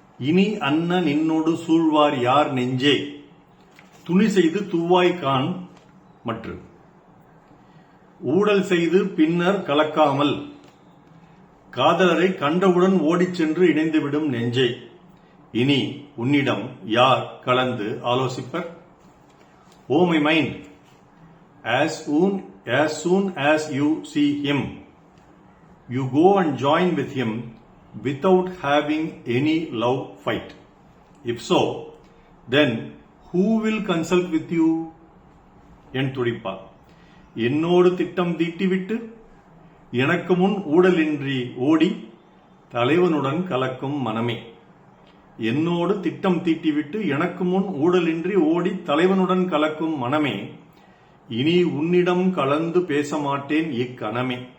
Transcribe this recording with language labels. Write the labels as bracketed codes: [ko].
[ta] இனி அன்ன நின்னோடு சூழ்வார் யார் நெஞ்சே, துணி செய்து துவாய் கான் மற்று. ஊடல் செய்து பின்னர் கலக்காமல், காதலரை கண்டவுடன் ஓடிச் சென்று இணைந்துவிடும் நெஞ்சை, இனி உன்னிடம் யார் கலந்து ஆலோசிப்பர்? [en] Oh my mind, as soon as you see him, you go and join with him without having any love fight. If so, then who will consult with you? [ta] என் துடிப்பா, என்னோடு திட்டம் தீட்டிவிட்டு எனக்கு முன் ஊடலின்றி ஓடி தலைவனுடன் கலக்கும் மனமே. என்னோடு திட்டம் தீட்டிவிட்டு எனக்கு முன் ஊடலின்றி ஓடி தலைவனுடன் கலக்கும் மனமே, இனி உன்னிடம் கலந்து பேச மாட்டேன் இக்கணமே.